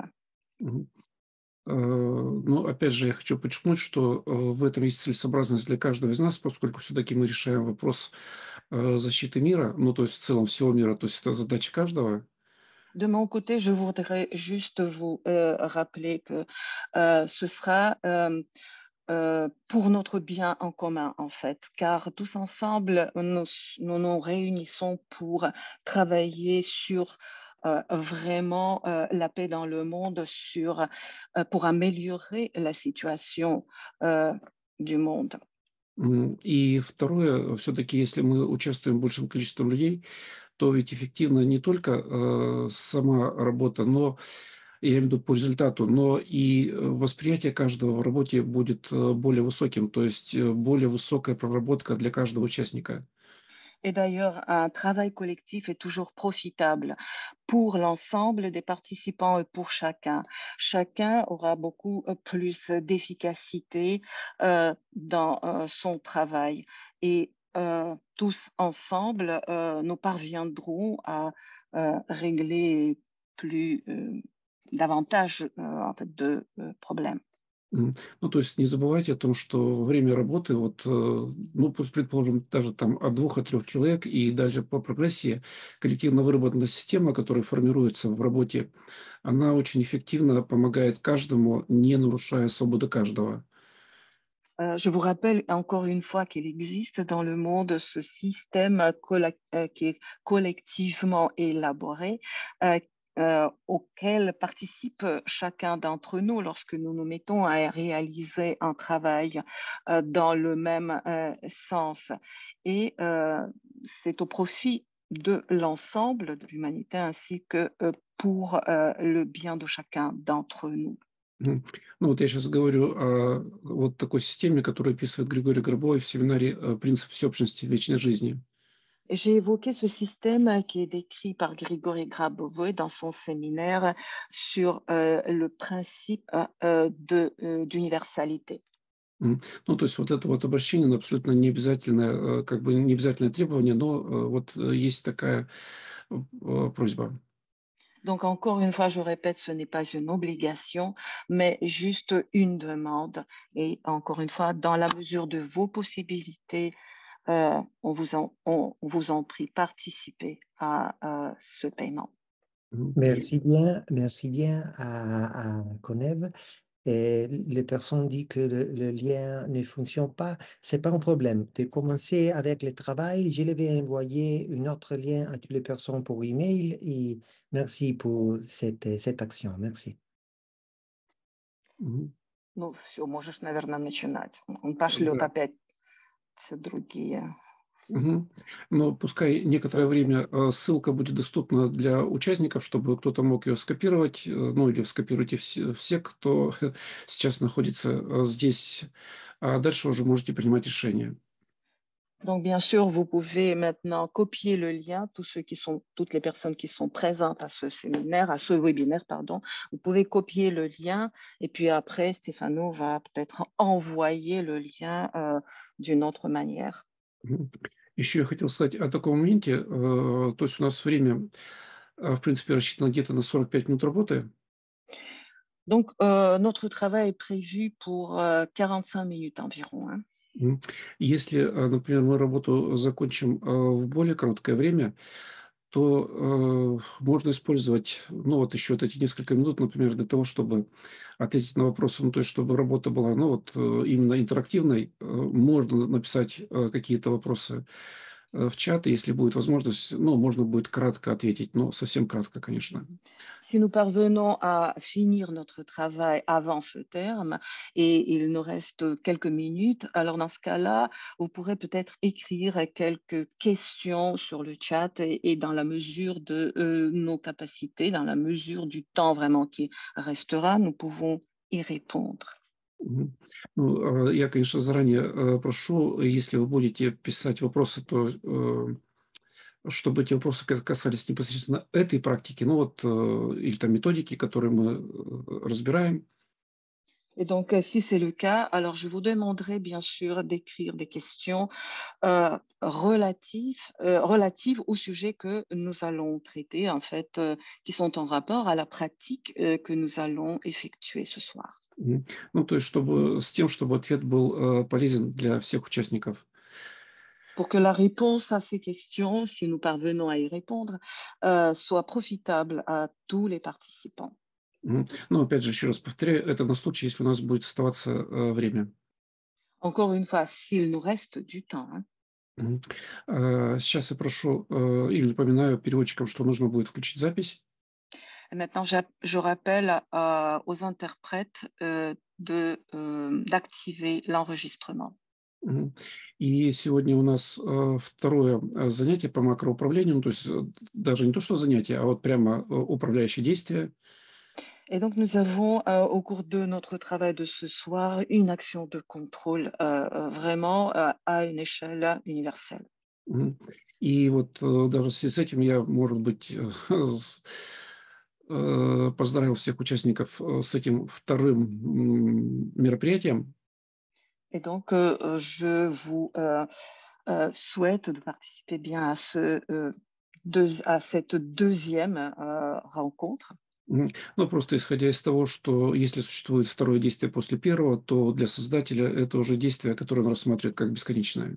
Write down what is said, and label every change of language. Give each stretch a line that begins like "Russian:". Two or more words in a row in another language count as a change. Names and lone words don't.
Russian: Мгм. Но опять же, я хочу подчеркнуть, что в этом есть целесообразность для каждого из нас, поскольку все-таки мы решаем вопрос защиты мира, ну, то есть в целом всего мира, то есть это задача каждого.
French: De mon côté, je voudrais juste vous rappeler que ce sera pour notre bien en commun, en fait, car tous ensemble, nous nous réunissons pour travailler sur vraiment la paix dans le monde, pour améliorer la situation euh, du monde.
Russian: И второе, все-таки, если мы участвуем большим количеством людей, то ведь эффективна не только сама работа, но я имею в виду по результату, но и восприятие каждого в работе будет более высоким, то есть более высокая проработка для каждого участника.
French: Et d'ailleurs, un travail collectif est toujours profitable pour l'ensemble des participants et pour chacun. Chacun aura beaucoup plus d'efficacité dans son travail. Et tous ensemble, nous parviendrons à régler plus davantage en fait, de problèmes.
Russian: Ну, то есть не забывайте о том, что во время работы, вот, ну, пусть, предположим, даже там от 2 от 3 человек и дальше по прогрессии, коллективно выработанная система, которая формируется в работе, она очень эффективно помогает каждому, не нарушая свободы каждого.
French: Je vous rappelle encore une fois qu'il existe dans le monde ce système qui est collectivement élaboré, euh, auquel participe chacun d'entre nous lorsque nous nous mettons à réaliser un travail dans le même sens. Et c'est au profit de l'ensemble de l'humanité ainsi que pour le bien de chacun d'entre nous. Мгм.
Russian: Ну, вот я сейчас говорю о вот такой системе, которую описывает Григорий Гробовой в семинаре «Принцип всеобщности в вечной жизни».
French: J'ai évoqué ce système qui est décrit par Grigory Grabovoy dans son séminaire sur le principe d'universalité.
Russian: Ну, то есть вот это вот обращение, оно абсолютно не обязательное, как бы не обязательное требование, но вот есть такая просьба.
French: Donc, encore une fois, je répète, ce n'est pas une obligation, mais juste une demande. Et encore une fois, dans la mesure de vos possibilités, on vous en prie, participez à ce paiement. Et- Merci bien à Conève. Et les personnes disent que le lien ne fonctionne pas, c'est pas un problème. De commencer avec le travail, je vais envoyer un autre lien à toutes les personnes pour email et merci pour cette action. Merci. Мгм.
Russian: Ну, все, можешь, наверное, начинать. Он пошлет Да. опять другие. Мгм. Но пускай некоторое время ссылка будет доступна для участников, чтобы кто-то мог ее скопировать, ну или скопируйте все, кто сейчас находится здесь, а дальше уже можете принимать решение.
French: Donc, bien sûr, vous pouvez maintenant copier le lien, toutes les personnes qui sont présentes à ce séminaire, à ce webinaire, pardon. Vous pouvez copier le lien et puis après, Stéphano va peut-être envoyer le lien d'une autre manière. Мгм.
Russian: Еще я хотел сказать о таком моменте, то есть у нас время, в принципе, рассчитано где-то на 45 минут работы.
French: Donc, notre travail est prévu pour 45 minutes environ, hein. Мгм.
Russian: Если, например, мы работу закончим в более короткое время, то можно использовать, ну, вот еще вот эти несколько минут, например, для того, чтобы ответить на вопросы, ну, то есть чтобы работа была, ну, вот именно интерактивной. Можно написать какие-то вопросы в чат, и если будет возможность, ну, можно будет кратко ответить, но совсем кратко, конечно.
French: Si nous parvenons à finir notre travail avant ce terme et il nous reste quelques minutes, alors dans ce cas-là, vous pourrez peut-être écrire quelques questions sur le chat et dans la mesure de nos capacités, dans la mesure du temps vraiment qui restera, nous pouvons y répondre. Мгм.
Russian: Ну, я, конечно, заранее прошу, если вы будете писать вопросы, то чтобы эти вопросы касались непосредственно этой практики, ну вот, или там методики, которые мы разбираем.
French: Et donc, si c'est le cas, alors je vous demanderai bien sûr d'écrire des questions relatives au sujet que nous allons traiter, en fait, qui sont en rapport à la pratique que nous allons effectuer ce soir. Мгм.
Russian: Ну, то есть с тем, чтобы ответ был полезен для всех участников.
French: Pour que la réponse à ces questions, si nous parvenons à y répondre, soit profitable à tous les participants. Мгм.
Russian: Но опять же, еще раз повторяю, это на случай, если у нас будет оставаться время.
French: Encore une fois, s'il nous reste du temps, hein. Мгм.
Russian: Сейчас я прошу или напоминаю переводчикам, что нужно будет включить запись.
French: Et maintenant, je rappelle aux interprètes d'activer l'enregistrement. Мгм.
Russian: И сегодня у нас второе занятие по макроуправлению, ну, то есть даже не то, что занятие, а вот прямо управляющее действие.
French: Et donc, nous avons, au cours de notre travail de ce soir, une action de contrôle vraiment à une échelle universelle. Мгм.
Russian: И вот даже в связи с этим я, может быть, поздравил всех участников с этим вторым мероприятием.
French: Et donc, je vous souhaite de participer bien à cette deuxième rencontre. Мгм.
Russian: Ну, просто исходя из того, что если существует второе действие после первого, то для создателя это уже действие, которое он рассматривает как бесконечное.